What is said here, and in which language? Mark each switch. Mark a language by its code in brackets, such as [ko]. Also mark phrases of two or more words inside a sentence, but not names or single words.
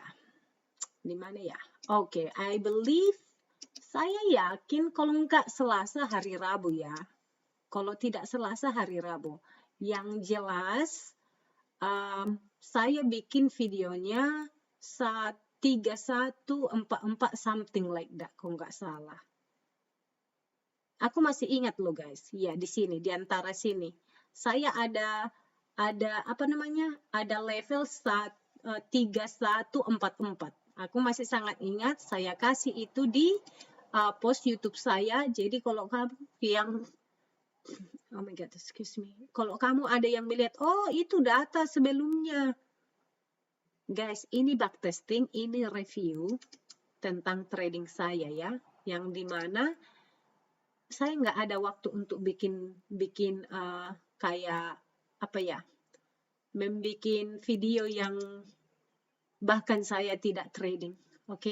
[id] Di mana ya? Oke, [en] I believe, [id] saya yakin kalau enggak Selasa hari Rabu ya. Kalau tidak Selasa hari Rabu. Yang jelas saya bikin videonya 3144 [en] something like that [id] kalau nggak salah. Aku masih ingat loh guys. Ya di sini, di antara sini. Saya ada level 3144. Aku masih sangat ingat, saya kasih itu di post YouTube saya. Jadi kalau kamu yang, [en] oh my god, excuse me. [id] Kalau kamu ada yang melihat, oh itu data sebelumnya. Guys, ini backtesting, ini review tentang trading saya ya. Yang dimana saya nggak ada waktu untuk bikin kayak apa ya, membikin video yang bahkan saya tidak trading, oke?